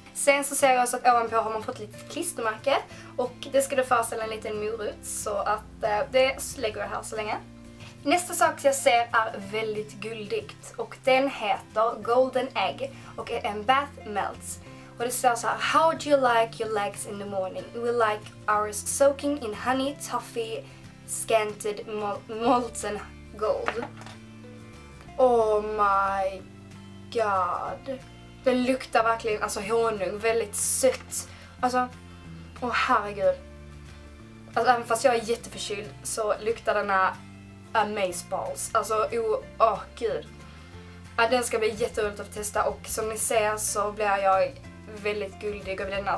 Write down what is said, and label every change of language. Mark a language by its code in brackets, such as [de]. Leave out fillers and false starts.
[sv] Sen så ser jag också att ovanpå har man fått lite klistermärke och det ska då föreställa en liten morot så att det lägger jag här så länge. Nästa sak jag ser är väldigt guldigt och den heter Golden Egg och är en bath melts. Och det står så här: [en] How do you like your legs in the morning? We like ours soaking in honey, toffee, scented molten gold. Oh my god. [sv] Den luktar verkligen, alltså honung, väldigt sött. Alltså, åh herregud. Alltså även fast jag är jätteförkyld så luktar denna amazeballs. Alltså, gud. Ja, den ska bli jätteroligt att testa och som ni ser så blir jag väldigt guldig över denna.